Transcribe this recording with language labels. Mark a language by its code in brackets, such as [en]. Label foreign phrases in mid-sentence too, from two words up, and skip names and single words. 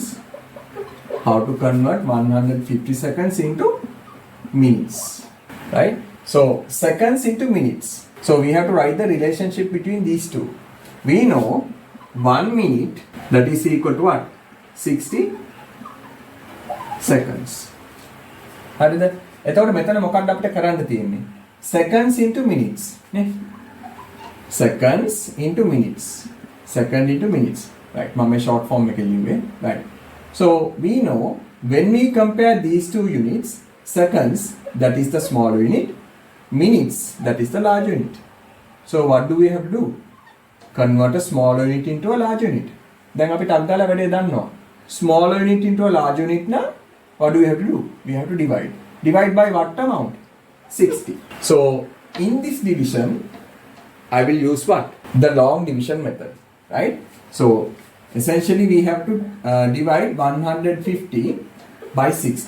[en] How to convert 150 seconds into minutes. Right? So seconds into minutes. So we have to write the relationship between these two. We know 1 minute, that is equal to what? 60 seconds. [si] හරිද? එතකොට මෙතන මොකක්ද අපිට කරන්න තියෙන්නේ? [en] Seconds into minutes. නේ? Seconds into minutes. Second into minutes. Right. [si] මම මේ [en] short form [si] එක ලියුවේ. [en] Right. So we know when we compare these two units, seconds, that is the smaller unit, minutes, that is the larger unit. So what do we have to do? Convert a smaller unit into a larger unit. [si] Then අපි ටක් ගාලා වැඩේ දන්නවා. [en] Smaller unit into a larger unit now, what do we have to do? We have to divide. Divide by what amount? 60. So in this division, I will use what? The long division method. Right? So essentially we have to divide 150 by 60.